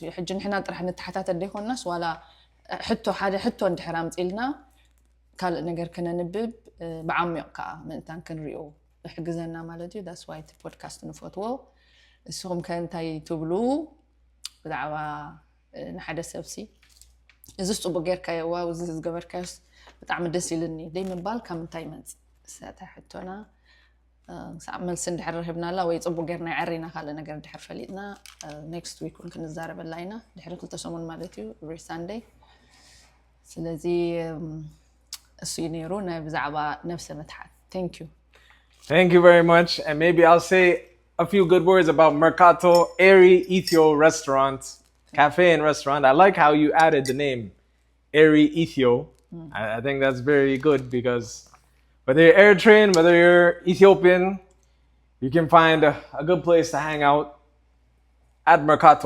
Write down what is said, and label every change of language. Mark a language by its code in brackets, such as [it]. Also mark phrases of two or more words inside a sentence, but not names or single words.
[ti] እዩ ሕጂ ንሕና ጥራሕ ንተሓታት ደይኮንናስ ዋላ ሕቶ ሓደ ሕቶ እንድሕር ኣምፂልና ካልእ ነገር ከነንብብ ብዓሚቕ ከዓ ምእንታን ክንሪኦ ይሕግዘና ማለት እዩ ዳስ [en] why podcast [ti] ንፈትዎ እስኹም ከእንታይ ትብሉ ብዛዕባ ንሓደ ሰብሲ እዚ ጽቡቕ ጌርካዮ ዋው እዚ ዝገበርካዮስ ብጣዕሚ ደስ ኢልኒ ደይ ምባል ካብ እንታይ መጽ ሰታ ሕቶና ሳዕ መልስ እንድሕር ረሂብናላ ወይ ጽቡቕ ጌርና ይዓሪና ካልእ ነገር እንድሕር ፈሊጥና [en] next week [ti] ክንዛረበላ ኢና ድሕሪ ክልተ ሰሙን ማለት እዩ [en] every Sunday [ti] ስለዚ እሱ ይነይሩ ብዛዕባ ነብሰ መትሓት [en] Thank you very much. And maybe I'll say a few good words about Merkato Airy Ethio Restaurant, Cafe and Restaurant. I like how you added the name Airy Ethio. I think that's very good because whether you're Eritrean, whether you're Ethiopian, you can find a good place to hang out at Merkato.